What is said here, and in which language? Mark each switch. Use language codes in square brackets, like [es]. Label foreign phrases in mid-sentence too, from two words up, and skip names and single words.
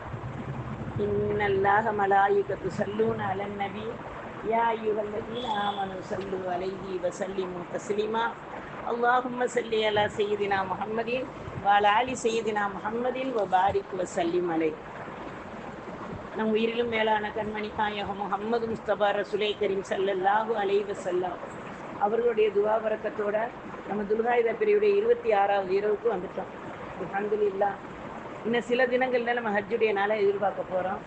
[ar] إن الله ملائكته يصلون على النبي يا أيها الذين آمنوا صلوا عليه وسلموا تسليما. اللهم صل على سيدنا محمد وعلى آل سيدنا محمد وبارك وسلم عليه. [ta] நம் உயிரிலும் மேலான கண்மணி நாயகம் முஹம்மது முஸ்தபா [ar] رسول الكريم صلى الله عليه وسلم [ta] அவர்களுடைய துவா வரக்கத்தோட நம்ம துல்ஹாஜா பிரிவுடைய 26வது இரவுக்கு வந்துட்டோம். அல்ஹம்துலில்லாஹ். இன்னும் சில தினங்களில் நம்ம ஹஜ்ஜுடைய நாளை எதிர்பார்க்க போகிறோம்.